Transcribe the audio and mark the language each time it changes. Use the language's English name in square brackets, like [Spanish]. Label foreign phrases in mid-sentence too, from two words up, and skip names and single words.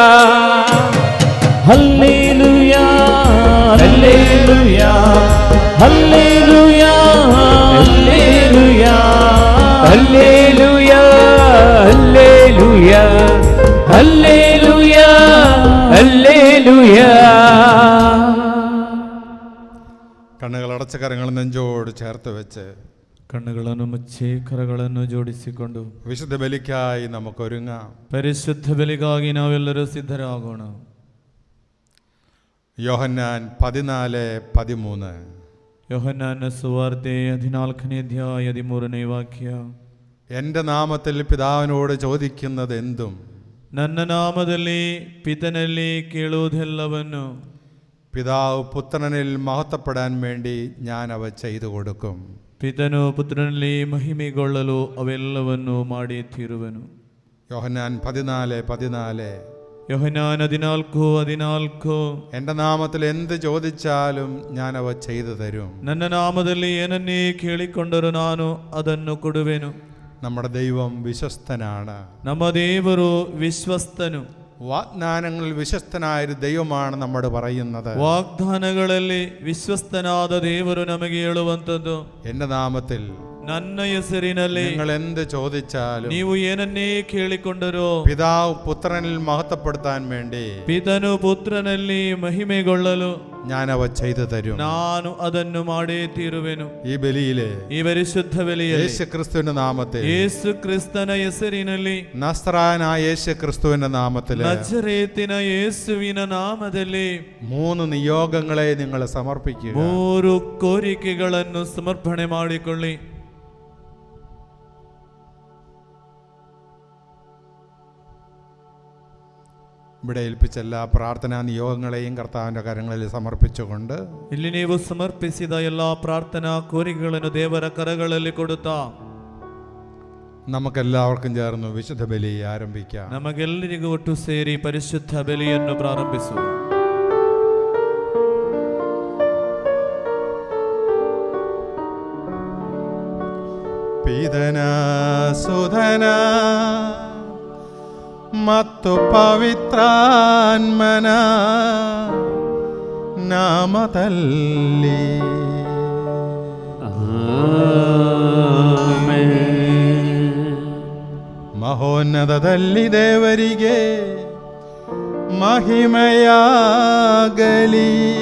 [Kannada] ಹಲ್ಲೇಲೂಯಾ ಹಲ್ಲೇಲೂಯಾ ಹಲ್ಲೇಲೂಯಾ ಹಲ್ಲೇಲೂಯಾ ಹಲ್ಲೇಲೂಯಾ ಹಲ್ಲೇಲೂಯಾ ಹಲ್ಲೇಲೂಯಾ ಹಲ್ಲೇಲೂಯಾ. [Malayalam] കണ്ണുകളടച്ച കരങ്ങൾ നെഞ്ചോട് ചേർത്ത് വെച്ച് [Kannada] കണ്ണുಗಳನ್ನು ಮುಚ್ಚಿ ಕರಗಳನ್ನು ಜೋಡಿಸಿಕೊಂಡು [Malayalam] വിശുദ്ധ ബലിക്കായി നമുക്കൊരുങ്ങാം. [Kannada] ಪರಿಶುದ್ಧ ಬಲಿಗಾಗಿ ನಾವೆಲ್ಲರೂ ಸಿದ್ಧರಾಗೋಣ. [Malayalam] യോഹന്നാൻ 14:13. [Kannada] യോഹന്നാನ ಸುವಾರ್ತೆ 14ನೇ ಅಧ್ಯಾಯ 13ನೇ ವಾಕ್ಯ. [Malayalam] എൻ്റെ നാമത്തിൽ പിതാവിനോട് ചോദിക്കുന്നത് എന്തും [Kannada] ನನ್ನ ನಾಮದಲ್ಲಿ ಪಿತನಲ್ಲಿ ಕೇಳುವುದೆಲ್ಲವನ್ನು [Malayalam] പിതാവ് പുത്രനിൽ മഹത്വപ്പെടാൻ വേണ്ടി ഞാൻ അവ ചെയ്തു കൊടുക്കും. [Kannada] ಪಿತನು ಪುತ್ರನಲ್ಲಿ ಮಹಿಮೆಗೊಳ್ಳಲು ಅವೆಲ್ಲವನ್ನು ಮಾಡಿ ತೀರುವನು. [Malayalam] യോഹന്നാൻ 14:14. യോഹന്നാൻ 14:14. എൻ്റെ നാമത്തിൽ എന്ത് ചോദിച്ചാലും ഞാൻ അവ ചെയ്തു തരും. [Kannada] ನನ್ನ ನಾಮದಲ್ಲಿ ಏನನ್ನೇ ಕೇಳಿಕೊಂಡರೂ ನಾನು ಅದನ್ನು ಕೊಡುವೆನು. [Malayalam] നമ്മുടെ ദൈവം വിശ്വസ്തനാണ്. [Kannada] ನಮ್ಮ ದೇವರು ವಿಶ್ವಸ್ತನು. [Malayalam] വാഗ്ദാനങ്ങളിൽ വിശ്വസ്തനായൊരു ദൈവമാണ് നമ്മോട് പറയുന്നത്. [Kannada] ವಾಗ್ದಾನಗಳಲ್ಲಿ ವಿಶ್ವಸ್ತನಾದ ದೇವರು ನಮಗೆ ಹೇಳುವಂಥದ್ದು, [Malayalam] എൻ്റെ നാമത്തിൽ [Kannada] ನನ್ನ ಹೆಸರಿನಲ್ಲಿ [Malayalam] നിങ്ങൾ എന്ത് ചോദിച്ചാലും [Kannada] ನೀವು ಏನನ್ನೇ ಕೇಳಿಕೊಂಡರೋ [Malayalam] പിതാവ് പുത്രനിൽ മഹത്വപ്പെടുത്താൻ വേണ്ടി [Kannada] ಪಿತನು ಪುತ್ರನಲ್ಲಿ ಮಹಿಮೆಗೊಳ್ಳಲು [Malayalam] ഞാൻ അവ ചെയ്തു തരും. [Kannada] ನಾನು ಅದನ್ನು ಮಾಡೇ ತೀರುವೆನು. [Malayalam] ഈ ബലിയിലെ [Kannada] ಈ ಪರಿಶುದ್ಧ ಬಲಿಯಲ್ಲಿ [Malayalam] യേശു ക്രിസ്തുവിന്റെ നാമത്തിൽ, [Kannada] ಯೇಸು ಕ್ರಿಸ್ತನ ಹೆಸರಿನಲ್ಲಿ, [Malayalam] നസ്രായനായ യേശു ക്രിസ്തുവിന്റെ നാമത്തിൽ [Kannada] ನಜರೇತಿನ ಯೇಸುವಿನ ನಾಮದಲ್ಲಿ [Malayalam] 3 നിയോഗങ്ങളെ നിങ്ങൾ സമർപ്പിക്കുക. [Kannada] 3 ಕೋರಿಕೆಗಳನ್ನು ಸಮರ್ಪಣೆ ಮಾಡಿಕೊಳ್ಳಿ. [Malayalam] ഇവിടെ ഏൽപ്പിച്ച എല്ലാ പ്രാർത്ഥനാ നിയോഗങ്ങളെയും കർത്താവിൻ്റെ കരങ്ങളിൽ സമർപ്പിച്ചുകൊണ്ട് [Kannada] ಇಲ್ಲಿ ನೀವು ಸಮರ್ಪಿಸಿದ ಎಲ್ಲಾ ಪ್ರಾರ್ಥನಾ ಕೋರಿಕೆಗಳನ್ನು ದೇವರ ಕರಗಳಲ್ಲಿ ಕೊಡುತ್ತಾ [Malayalam] നമുക്കെല്ലാവർക്കും ചേർന്ന് വിശുദ്ധ ബലി ആരംഭിക്കാം. [Kannada] ನಮಗೆಲ್ಲರಿಗೂ ಒಟ್ಟು ಸೇರಿ ಪರಿಶುದ್ಧ ಬಲಿಯನ್ನು ಪ್ರಾರಂಭಿಸುವ. ಪಿತನಾ ಸುಧನಾ ಮತ್ತು ಪವಿತ್ರಾತ್ಮನ ನಾಮದಲ್ಲಿ ಮಹೋನ್ನತದಲ್ಲಿ ದೇವರಿಗೆ ಮಹಿಮೆಯಾಗಲಿ.